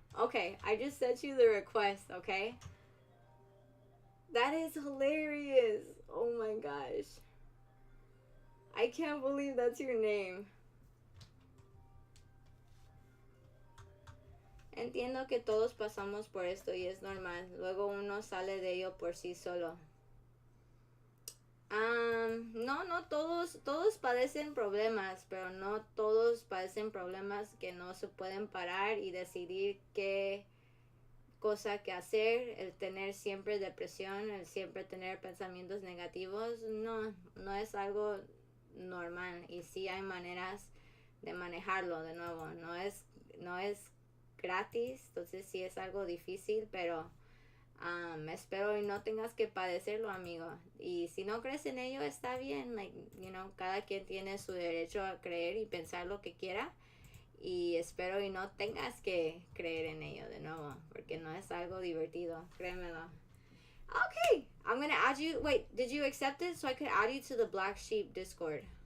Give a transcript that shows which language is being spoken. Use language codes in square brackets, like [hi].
[en] Okay, I just sent you the request, okay? That is hilarious. Oh my gosh. I can't believe that's your name. [es] Entiendo que todos pasamos por esto y es normal. Luego uno sale de ello por sí solo. No todos padecen problemas, pero no todos padecen problemas que no se pueden parar y decidir qué cosa que hacer. El tener siempre depresión, el siempre tener pensamientos negativos, no es algo normal, y sí hay maneras de manejarlo. De nuevo, no es gratis, entonces sí es algo difícil, pero espero y no tengas que padecerlo, amigo. Y si no crees en ello, está bien. Like, cada quien tiene su derecho a creer y pensar lo que quiera. Y espero y no tengas que creer en ello de nuevo, porque no es algo divertido, créemelo. [en] Okay, I'm gonna add you. Wait, did you accept it so I could add you to the Black Sheep Discord?